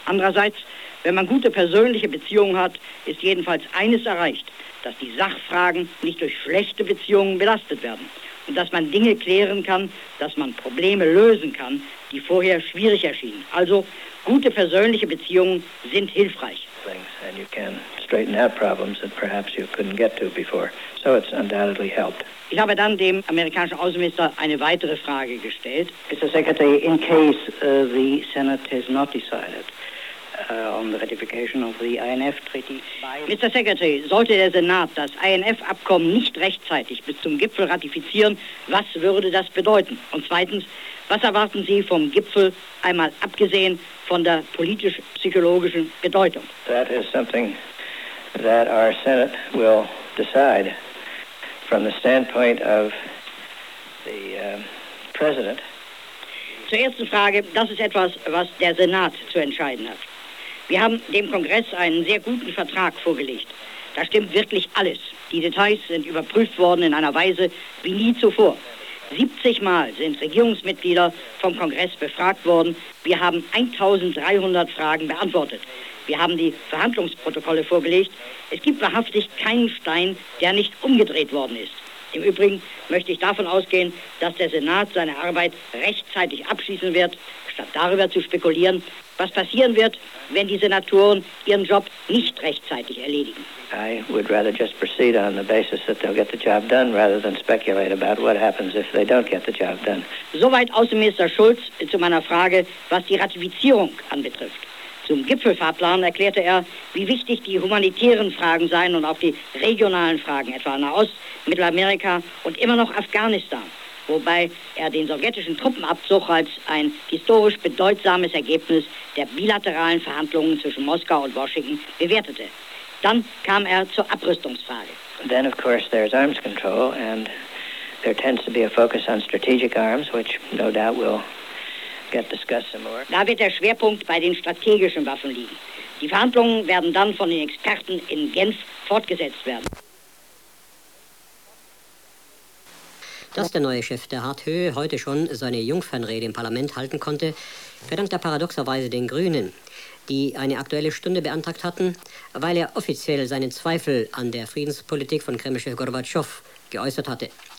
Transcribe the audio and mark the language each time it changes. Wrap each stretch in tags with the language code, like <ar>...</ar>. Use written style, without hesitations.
<de>Andererseits, wenn man gute persönliche Beziehungen hat, ist jedenfalls eines erreicht, dass die Sachfragen nicht durch schlechte Beziehungen belastet werden und dass man Dinge klären kann, dass man Probleme lösen kann, die vorher schwierig erschienen. Also, gute persönliche Beziehungen sind hilfreich.</de> <en>And you can straighten out problems that perhaps you couldn't get to before. So it's undoubtedly helped.</en> <de>Ich habe dann dem amerikanischen Außenminister eine weitere Frage gestellt.</de> <en>Mr. Secretary, in case the Senate has not decided on the ratification of the INF Treaty. Mr.</en> <de>Secretary, sollte der Senat das INF-Abkommen nicht rechtzeitig bis zum Gipfel ratifizieren, was würde das bedeuten? Und zweitens, was erwarten Sie vom Gipfel, einmal abgesehen von der politisch-psychologischen Bedeutung?</de> <en>That is something that our Senate will decide. From the standpoint of the President.</en> <de>Zur ersten Frage, das ist etwas, was der Senat zu entscheiden hat. Wir haben dem Kongress einen sehr guten Vertrag vorgelegt. Da stimmt wirklich alles. Die Details sind überprüft worden in einer Weise wie nie zuvor. 70 Mal sind Regierungsmitglieder vom Kongress befragt worden. Wir haben 1300 Fragen beantwortet. Wir haben die Verhandlungsprotokolle vorgelegt. Es gibt wahrhaftig keinen Stein, der nicht umgedreht worden ist. Im Übrigen möchte ich davon ausgehen, dass der Senat seine Arbeit rechtzeitig abschließen wird, statt darüber zu spekulieren, was passieren wird, wenn die Senatoren ihren Job nicht rechtzeitig erledigen.</de> <en>I would rather just proceed on the basis that they'll get the job done, rather than speculate about what happens if they don't get the job done.</en> <de>Soweit Außenminister Schulz zu meiner Frage, was die Ratifizierung anbetrifft. Zum Gipfelfahrplan erklärte er, wie wichtig die humanitären Fragen seien und auch die regionalen Fragen, etwa Nahost, Mittelamerika und immer noch Afghanistan. Wobei er den sowjetischen Truppenabzug als ein historisch bedeutsames Ergebnis der bilateralen Verhandlungen zwischen Moskau und Washington bewertete. Dann kam er zur Abrüstungsfrage.</de> <en>Then of course there's arms control and there tends to be a focus on strategic arms, which no doubt will get discussed some more.</en> <de>Da wird der Schwerpunkt bei den strategischen Waffen liegen. Die Verhandlungen werden dann von den Experten in Genf fortgesetzt werden. Dass der neue Chef der Harthöhe heute schon seine Jungfernrede im Parlament halten konnte, verdankt er paradoxerweise den Grünen, die eine Aktuelle Stunde beantragt hatten, weil er offiziell seinen Zweifel an der Friedenspolitik von Kremlchef Gorbatschow geäußert hatte.</de>